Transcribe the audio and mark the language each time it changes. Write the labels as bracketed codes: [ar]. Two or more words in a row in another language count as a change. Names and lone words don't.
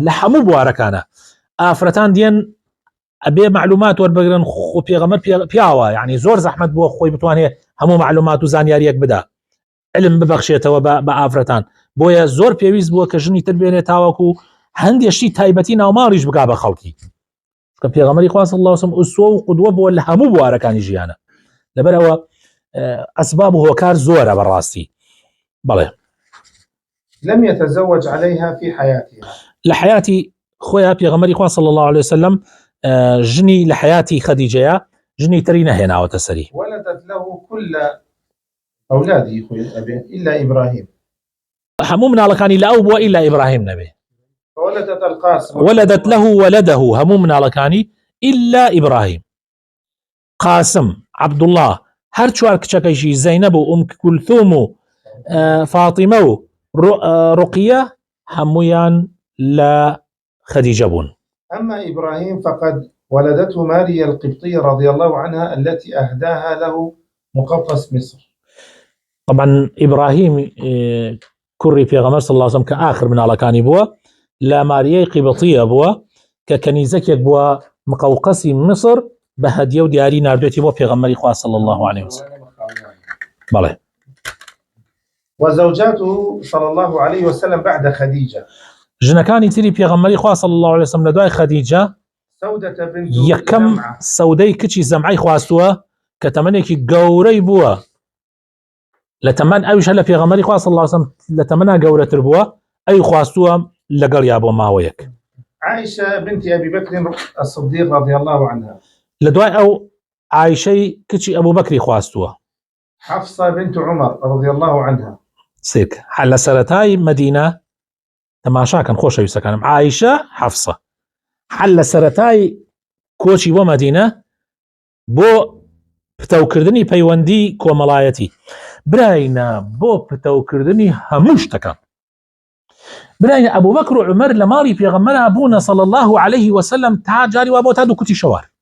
[ckb] لە هەموو بوارەکانە ئافرەتان دێن ئەبێ معلومات وەربگرن خۆ پێغەمبەر پیاوە یعنی زۆر زەحمەت بووە خۆی بتوانێت هەموو معلومات و زانیاریەک بدا علم ببەخشێتەوە بە ئافرەتان بۆیە زۆر پێویست بووە کە ژنی تر بێنێت تاوەکو هەندێشتی تایبەتی ناوماڵیش بکا بە خەڵکی کە پێغەمبەری خوا [ar] صلی الله علیه وسلم [ckb] ئوسوە و قودوە بووە لە هەموو بوارەکانی ژیانە لەبەرەوە ئەسباب و هۆکار زۆرە بەڕاستی بەڵێ [ar] لم يتزوج عليها في حياتها لحياتي خويا [ckb] پێغەمبەری خوا [ar] صلی الله عليه وسلم [ckb] ژنی لە حياتی خەدیجەیە ژنی تری نەهێناوەتە سەری [ar] ولدت له كل أولاده إلا إبراهيم [ckb] هەموو مناڵەکانی لە ئەو بووە إلا إبراهيم نەبێ [ar] ولدت القاسم ولدت له ولده [ckb] هەموو مناڵەکانی إلا إبراهيم قاسم عبد الله هەر چوار کچەکەیشی زەینەب و ئوم کولثوم و فاطمە و رقية هەموویان لە خەدیجە بوون. [ar] أما إبراهيم فقد ولدته ماريا القبطية رضي الله عنها التي أهداها له مقوقس مصر. [ckb] طبعا إبراهيم كوري پێغەمبەر [ar] صلى الله عليه وسلم كآخر من [ckb] مناڵەکانی بووە لە ماریای قبطیە بووە کە کەنیزەکێک بووە مقوقسی مصر بە هەدیە و دیاری ناردوێتی بۆ پێغەمبەری خوا [ar] صلى الله عليه وسلم. [ckb] بەڵێ. [ar] وزوجاته صلى الله عليه وسلم بعد خديجة. [ckb] ژنەکانی تری پێغەمبەری خوا [ar] صلی الله عليه وسلم [ckb] لە دوای خەدیجە یەکەم سەودەی کچی زەمعەی خواستووە کە تەمەنێکی گەورەی بووە لە تەمەن ئەویش لە پێغەمبەری خوا [ar] صلی الله عليه وسلم [ckb] لە تەمەنا گەورەتر بووە ئەی خواستووە لەگەڵ یا بۆ ماوەیەک [ar] عائشة بنت أبي بكر الصديق رضي الله عنها [ckb] لە دوای ئەو عایشەی کچی ئەبوو بەکری خواستووە [ar] حفصة بنت عمر رضي الله عنها [ckb] سێک لە سەرەتای مەدینە تەماشاکەن خۆشەویستەکانم عایشە حەفسە حل لە سەرەتای کۆچی بۆ مەدینە بۆ پتەوکردنی پەیوەندی کۆمەڵایەتی براینە بۆ پتەوکردنی هەموو شتەکان براینە ئەبوو بەکر و عومەر لە ماڵی پێغەمبەر بوونە [ar] صلی الله عليه وسلم [ckb] تا جاری وا بۆ تا دوو کوتی شەوار